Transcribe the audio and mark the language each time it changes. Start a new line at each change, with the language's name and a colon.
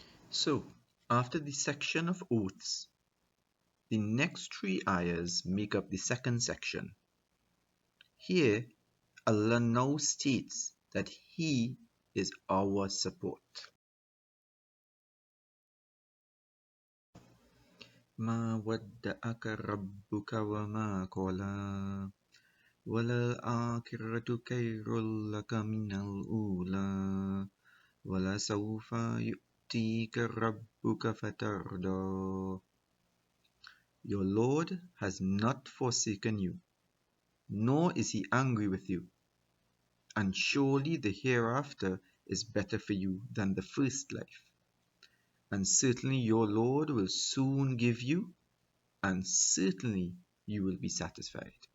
English: So, after the section of oaths, the next 3 ayahs make up the second section. Here, Allah now states that He is our support.
Arabic: ما ودعك ربك وما قلى وللآخرة خير لك من الأولى ولسوف يؤتيك ربك فترضى.
English: Your Lord has not forsaken you, nor is He angry with you, and surely the hereafter is better for you than the first life. And certainly your Lord will soon give you, and certainly you will be satisfied.